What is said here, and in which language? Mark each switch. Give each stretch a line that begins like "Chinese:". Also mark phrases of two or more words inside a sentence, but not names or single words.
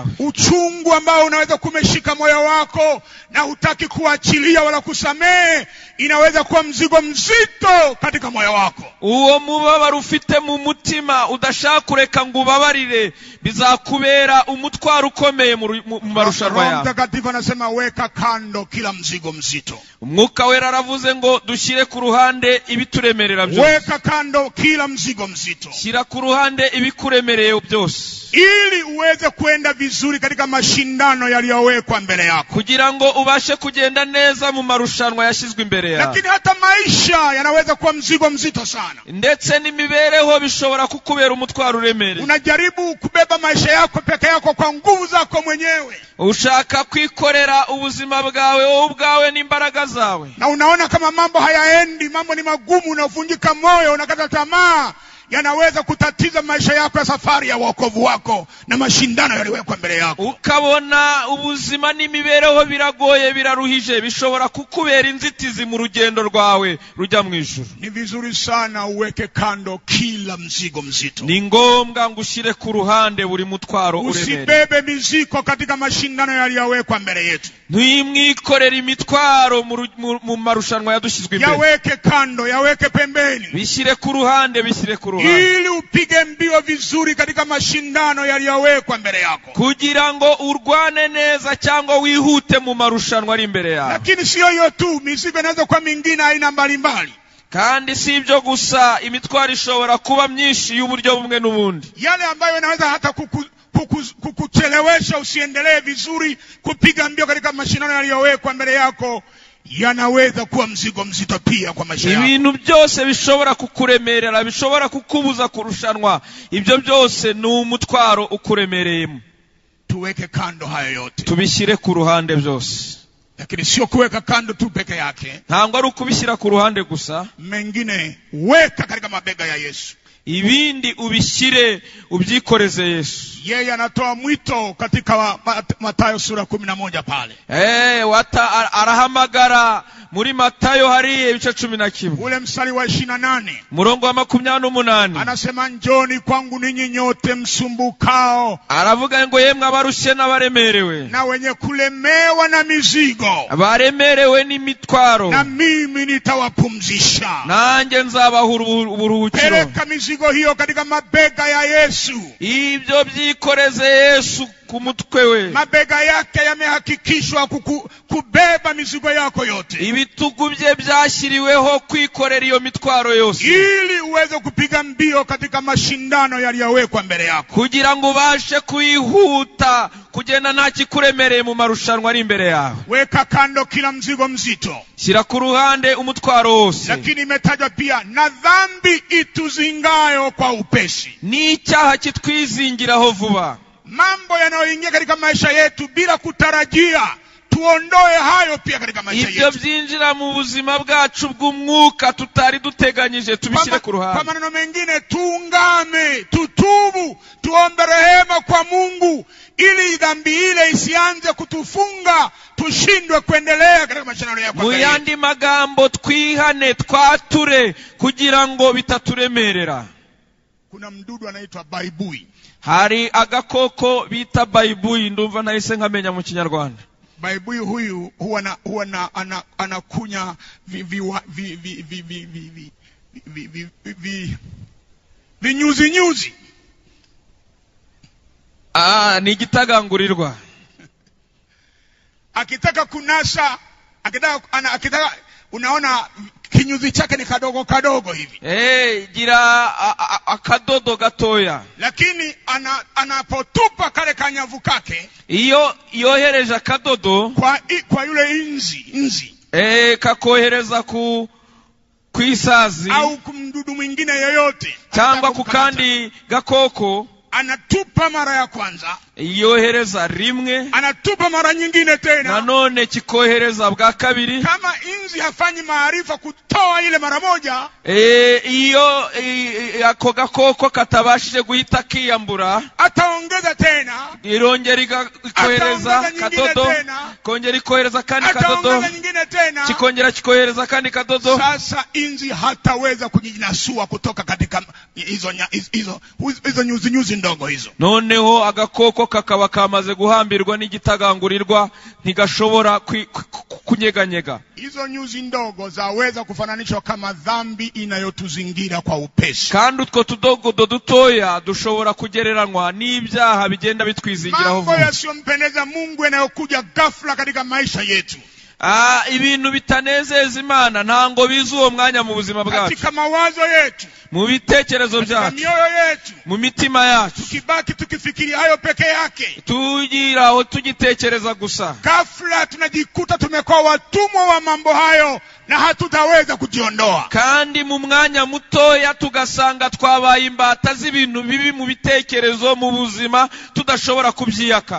Swahili: Uchungu ambao unaweza kumeshika moyo wako na hutaki kuachilia wala kusamehe, inaweza kuwa mzigo mzito katika moyo wako.
Kinyarwanda: Uwo mubabaro ufite mu mutima udashaka kureka ngo ubabarire, bizakubera umutwaro ukomeye mu marushanwa yawe.
Swahili: Mtakatifu anasema, weka kando kila mzigo mzito.
Kinyarwanda: Umwuka wera aravuze ngo dushyire ku ruhande ibituremerera byose.
Swahili: Weka kando kila mzigo mzito.
Kinyarwanda: Shyira ku ruhande ibikuremereye byose,
Swahili: ili uweze kwenda vizuri katika mashindano yaliyowekwa mbele yako,
Kinyarwanda: kugira ngo ubashe kugenda neza mu marushanwa yashyizwe imbere yawe.
Swahili: Lakini hata maisha yanaweza kuwa mzigo mzito sana.
Kinyarwanda: Ndetse n'imibereho bishobora kukubera umutwaro uremereye.
Swahili: Unajaribu kubeba maisha yako peke yako kwa nguvu zako mwenyewe.
Kinyarwanda: Ushaka kwikorera ubuzima bwawe wowe ubwawe n'imbaraga zawe.
Swahili: Na unaona kama mambo hayaendi, mambo ni magumu, unavunjika moyo, unakata tamaa. Yanaweza kutatiza maisha yako ya safari ya wokovu wako na mashindano yaliyowekwa mbele yako.
Kinyarwanda: Ukabona ubuzima n'imibereho biragoye, biraruhije, bishobora kukubera inzitizi mu rugendo rwawe rujya mu ijuru.
Swahili: Ni vizuri sana uweke kando kila mzigo mzito.
Kinyarwanda: Ni ngombwa ngo ushyire ku ruhande buri mutwaro uremereye.
Swahili: Usibebe mizigo katika mashindano yaliyowekwa mbele yetu.
Kinyarwanda: Ntuyimwikorere imitwaro mu marushanwa yadushyizwe imbere.
Swahili: Yaweke kando, yaweke pembeni.
Kinyarwanda: Bishyire ku ruhande, bishyire ku ruhande. ruhande,
Swahili: ili upige mbio vizuri katika mashindano yaliyowekwa mbele yako,
Kinyarwanda: kugira ngo urwane neza cyangwa wihute mu marushanwa ari imbere yawe.
Swahili: Lakini sio hiyo tu, mizigo inaweza kuwa mingine aina mbalimbali.
Kinyarwanda: Kandi si ibyo gusa, imitwaro ishobora kuba myinshi y'uburyo bumwe n'ubundi,
Swahili: yale ambayo inaweza hata kukuchelewesha usiendelee vizuri kupiga mbio katika mashindano yaliyowekwa mbele yako, yanaweza kuwa mzigo mzito pia kwa maisha yako.
Kinyarwanda: Ibintu byose bishobora kukuremerera, bishobora kukubuza kurushanwa, ibyo byose ni umutwaro ukuremereyemo.
Swahili: Tuweke kando hayo yote,
Kinyarwanda: tubishyire ku ruhande byose.
Swahili: Lakini sio kuweka kando tu peke yake,
Kinyarwanda: ntabwo ari ukubishyira ku ruhande gusa,
Swahili: mengine weka katika mabega ya Yesu.
Kinyarwanda: Ibindi ubishyire ubyikoreze Yesu.
Swahili: Yeye anatoa mwito katika Mathayo sura 11 pale.
Kinyarwanda: Arahamagara muri Matayo hari ibice 11.
Swahili: Ule mstari wa 28.
Kinyarwanda: Murongo wa 28.
Swahili: Anasema njoni kwangu ninyi nyote msumbukao.
Kinyarwanda: Aravuga ngo yemwe abarushye n'abaremerewe.
Swahili: Na wenye kulemewa na mizigo.
Kinyarwanda: Abaremerewe n'imitwaro.
Swahili: Na mimi nitawapumzisha.
Kinyarwanda: Nanjye nzabaha uburuhukiro.
Swahili: Peleka mizigo hiyo katika mabega ya Yesu.
Kinyarwanda: Ibyo byikoreze Yesu ku mutwe we.
Swahili: Mabega yake yamehakikishwa kubeba mizigo yako yote.
Kinyarwanda: Ibitugu bye byashyiriweho kwikorera iyo mitwaro yose,
Swahili: ili uweze kupiga mbio katika mashindano yaliyowekwa mbele yako,
Kinyarwanda: kugira ngo ubashe kuyihuta kugenda nta kikuremereye mu marushanwa ari imbere yawe.
Swahili: Weka kando kila mzigo mzito,
Kinyarwanda: shyira ku ruhande umutwaro wose.
Swahili: Lakini imetajwa pia na dhambi ituzingayo kwa upesi,
Kinyarwanda: ni icyaha kitwizingiraho vuba.
Swahili: Mambo yanayoingia katika maisha yetu bila kutarajia, tuondoe hayo pia katika maisha yetu.
Kinyarwanda: Ibyo byinjira mu buzima bwacu bw'umwuka tutari duteganyije, tubishyire ku ruhande.
Swahili: Kwa maneno mengine, tuungame, tutubu, tuombe rehema kwa Mungu, ili dhambi ile isianze kutufunga, tushindwe kuendelea katika mashindano yako.
Kinyarwanda: Mu yandi magambo, twihane, twature kugira ngo bitaturemerera.
Swahili: Kuna mdudu anaitwa baibui.
Kinyarwanda: Hari agakoko bita baibui, ndumva nahise nkamenya mu Kinyarwanda.
Swahili: Baibui huyu huwa anakunya vinyuzi nyuzi.
Kinyarwanda: Ni igitagangurirwa.
Swahili: Akitaka kunasa, akitaka unaona kinyuzi chake ni kadogo kadogo hivi.
Kinyarwanda: Gira akadodo gatoya.
Swahili: Lakini anapotupa kale kanyavu kake,
Kinyarwanda: iyo yohereje akadodo
Swahili: kwa yule inzi,
Kinyarwanda: kakohereza ku isazi
Swahili: au kumdudu mwingine yoyote,
Kinyarwanda: cyangwa ku kandi gakoko,
Swahili: anatupa mara ya kwanza,
Kinyarwanda: yohereza rimwe,
Swahili: anatupa mara nyingine tena,
Kinyarwanda: nanone kikohereza bwa kabiri.
Swahili: Kama inzi hafanyi maarifa kutoa ile mara moja,
Kinyarwanda: iyo ako gakoko katabashije guhita kiyambura,
Swahili: ataongeza tena,
Kinyarwanda: irongera ikohereza kadodo, kongera ikohereza kandi kadodo, kikongera kikohereza kandi kadodo.
Swahili: Sasa inzi hataweza kujinasua kutoka katika hizo nyuzi ndogo hizo.
Kinyarwanda: Noneho agakoko kakaba kamaze guhambirwa n'igitagangurirwa, ntigashobora kunyeganyega.
Swahili: Hizo nyuzi ndogo zaweza kufananishwa kama dhambi inayotuzingira kwa upesi.
Kinyarwanda: Kandi utwo tudogodo dutoya dushobora kugereranwa n'ibyaha bigenda bitwizingiraho vuba.
Swahili: Mambo yasiyompendeza Mungu yanayokuja ghafla katika maisha yetu.
Kinyarwanda: Ibintu bitanezeza Imana ntango biza uwo mwanya mu buzima bwacu,
Swahili: katika mawazo yetu,
Kinyarwanda: mu bitekerezo byacu,
Swahili: mioyo yetu,
Kinyarwanda: mu mitima yacu.
Swahili: Tukibaki tukifikiria hayo peke yake,
Kinyarwanda: tugiraho tugitekereza gusa,
Swahili: ghafla tunajikuta tumekuwa watumwa wa mambo hayo na hatutaweza kujiondoa.
Kinyarwanda: Kandi mu mwanya mutoya tugasanga twabaye imbata z'ibintu bibi mu bitekerezo, mu buzima tudashobora kubyiyaka.